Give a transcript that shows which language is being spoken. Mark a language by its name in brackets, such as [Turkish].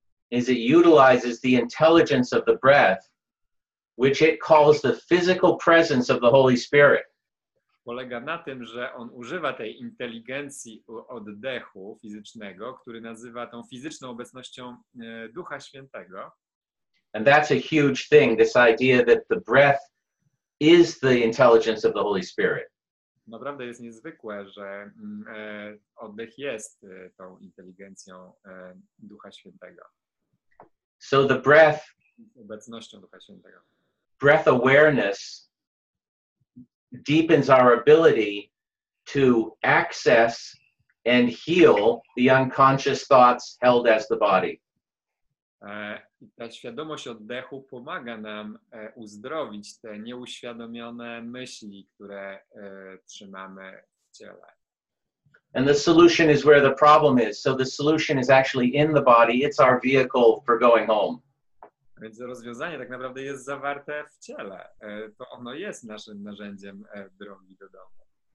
[English] is it utilizes the intelligence of the breath, which it calls the physical presence of the Holy Spirit. [Polish] polega na tym, że on używa tej inteligencji oddechu fizycznego, który nazywa tą fizyczną obecnością Ducha Świętego. [English] And that's a huge thing, this idea that the breath is the intelligence of the Holy Spirit. [Polish] Naprawdę jest niezwykłe, że oddech jest tą inteligencją Ducha Świętego. [English] So the breath, [Polish] Obecnością Ducha Świętego. [English] breath awareness deepens our ability to access and heal the unconscious thoughts held as the body. [Polish] Ta świadomość oddechu pomaga nam uzdrowić te nieuświadomione myśli, które trzymamy w ciele. [English] And the solution is where the problem is. So the solution is actually in the body. It's our vehicle for going home. [Polish] Więc rozwiązanie tak naprawdę jest zawarte w ciele. To ono jest naszym narzędziem drogi do domu.